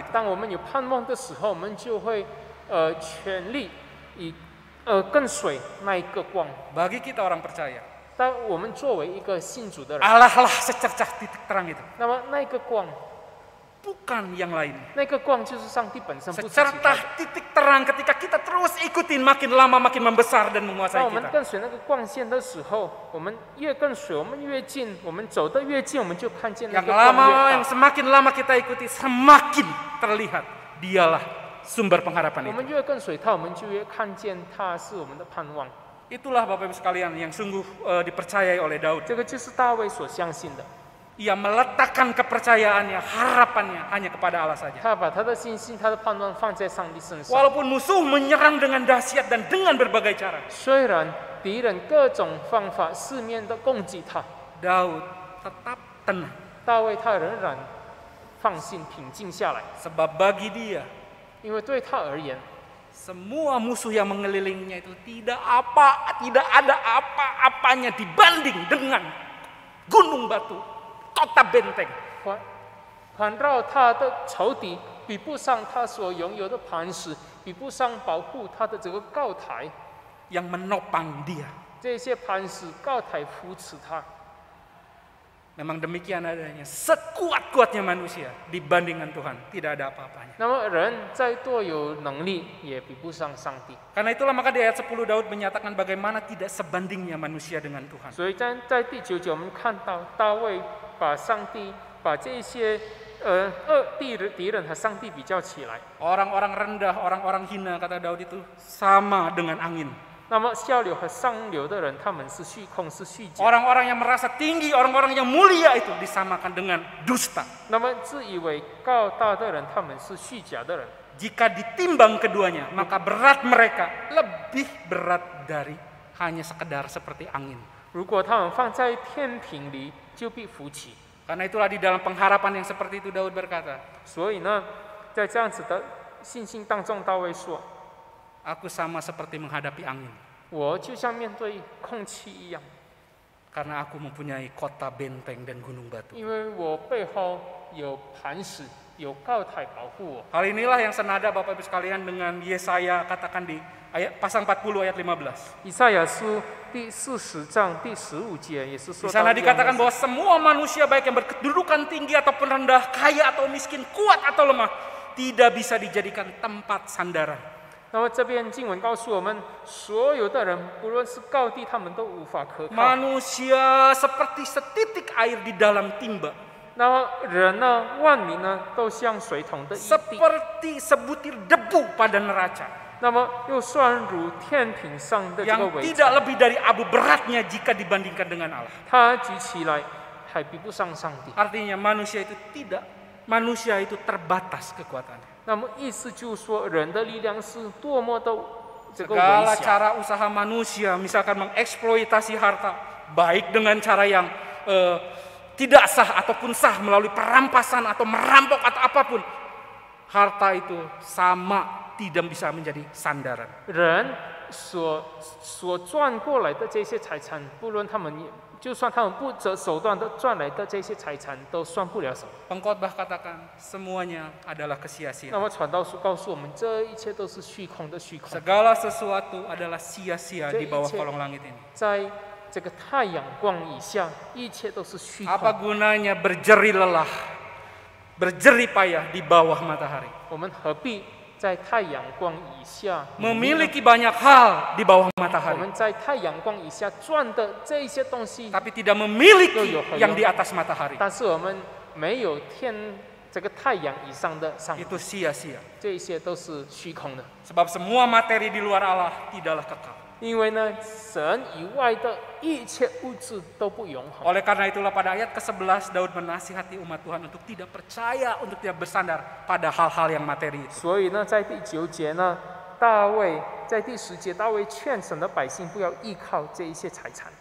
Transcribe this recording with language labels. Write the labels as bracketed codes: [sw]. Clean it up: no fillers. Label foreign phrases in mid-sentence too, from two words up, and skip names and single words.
[zh] 当我们有盼望的时候，我们就会全力跟随那一个光。 [id] Bagi kita orang percaya, [zh] 但我们作为一个信主的人， [id] Allah lah secercah titik terang itu. [zh] 那么那个光， [id] bukan yang lain. [zh] 那个光就是上帝本身，不是其 [id] Secercah [zh] 他的。 [id] titik terang ketika kita terus ikutin makin lama makin membesar dan [zh] 当 [id] menguasai [zh] 我们 [id] kita. [zh] 跟随那个光线的时候，我们越跟随，我们越近，我们走得越近，我们就看见那 [id] Yang [zh] 个光 [id] lama [zh] 越 [id] yang [zh] 大。 [id] semakin lama kita ikuti semakin terlihat dialah sumber [zh] 我 [id] pengharapan itu. [zh] 们越跟随他，我们就越看见他是我们的盼望。 [id] Itulah Bapak Ibu sekalian yang sungguh dipercayai oleh Daud. [zh] 这个就是大卫所相信的， [id] Ia meletakkan kepercayaannya, harapannya hanya kepada Allah saja. [zh] 他把他的信心、他的盼望放在上帝身上。 [id] Walaupun musuh menyerang dengan dahsyat dan dengan berbagai cara, [zh] 虽然敌人各种方法四面的攻击他， [id] Daud tetap tenang. [zh] 大卫他仍然放心平静下来， [id] Sebab bagi dia, [zh] 因为对他而言， [id] semua musuh yang mengelilinginya itu tidak ada apa-apanya dibanding dengan gunung batu, kota benteng. [zh] 环绕他的仇敌，比不上他所拥有的磐石，比不上保护他的这个高台。 [id] yang menopang dia. [zh] 这些磐石、高台扶持他。 [id] Memang demikian adanya. Sekuat-kuatnya manusia dibandingkan Tuhan, tidak ada apa-apanya. [zh] 那么人再多有能力，也比不上上帝。 [id] Karena itulah maka di ayat 10 Daud menyatakan bagaimana tidak sebandingnya manusia dengan Tuhan. [zh] 所以在第9节，我们看到大卫把上帝把这些敌人和上帝比较起来。 [id] Orang-orang rendah, orang-orang hina, kata Daud itu sama dengan angin. [zh] 那么下流和上流的人，他们是虚空，是虚假。 [id] Orang-orang yang merasa tinggi, orang-orang yang mulia itu disamakan dengan dusta. [zh] 那么自以为高大的人，他们是虚假的人。 [id] Jika ditimbang keduanya, maka berat mereka lebih berat dari hanya sekedar seperti angin. [zh] 如果他们放在天平里，就必浮起。 [id] Karena itulah di dalam pengharapan yang seperti itu Daud berkata, [zh] 所以呢，在这样子的信心当中，大卫说 [id] aku sama seperti menghadapi angin. [zh] 我就像面对空气一样， [id] Karena aku mempunyai kota benteng dan gunung batu. [zh] 因为我背后有磐石，有高台保护我。 [id] Hal inilah yang senada Bapak Ibu sekalian dengan Yesaya katakan di ayat pasal 40 ayat 15. [zh] 以赛亚书第40章第15节也是 [id] Di [zh] 说到 [id] sana [zh] 一样的 [id] dikatakan [zh] 事 [id] bahwa semua manusia baik yang berkedudukan tinggi ataupun rendah, kaya atau miskin, kuat atau lemah, tidak bisa dijadikan tempat sandaran. [zh] 那么这边经文告诉我们，所有的人，不论是高低，他们都无法可靠。 [id] Manusia seperti setitik air di dalam timba, [zh] 那么人呢，万民呢，都像水桶的一滴， [id] seperti sebutir debu pada neraca, [zh] 那么又算如天平上的这个 [id] yang [zh] 围 [id] tidak [zh] 场， [id] lebih dari abu beratnya jika dibandingkan dengan Allah. [zh] 它举起来还比不上上帝。 [id] Artinya manusia itu terbatas kekuatannya. [zh] 那么意思就是说，人的力量是多么的这个微 [id] Segala [zh] 小。 [id] cara usaha manusia, misalkan mengeksploitasi harta, baik dengan cara yang tidak sah ataupun sah melalui perampasan atau merampok atau apapun, harta itu sama tidak bisa menjadi sandaran. [zh] 人所赚过来的这些财产，不论他们就算他们不择手段的赚来的这些财产，都算不了什么。 [id] Pengkhotbah katakan semuanya adalah [zh] 那 [id] kesia-siaan. [zh] 么传道书告诉我们，这一切都是虚空的虚空， [id] Segala sesuatu adalah sia-sia di bawah kolong langit ini. [zh] 在这个太阳光以下，一切都是虚 [id] Apa [zh] 空。 [id] gunanya berjerih lelah, berjerih payah di bawah matahari? [zh] 我们何必在太阳光以下努力呢 [id] Memiliki banyak hal di bawah [zh] 我 [id] matahari, [zh] 们在太阳光以下赚的这一些东西， [id] tapi tidak memiliki yang di atas matahari. [zh] 但是我们没有这个太阳以上的上帝， [id] Itu sia-sia. [zh] 这一些都是虚空的。 [id] Sebab semua materi di luar Allah tidaklah kekal. [zh] 因为呢，神以外的一切物质都不永恒。 [id] Oleh karena itulah pada ayat ke-11 Daud menasihati umat Tuhan untuk tidak percaya, untuk tidak bersandar pada hal-hal yang materi itu. [zh] 所以呢，在第9节呢，大卫在第10节，大卫劝神的百姓不要依靠这一些财产。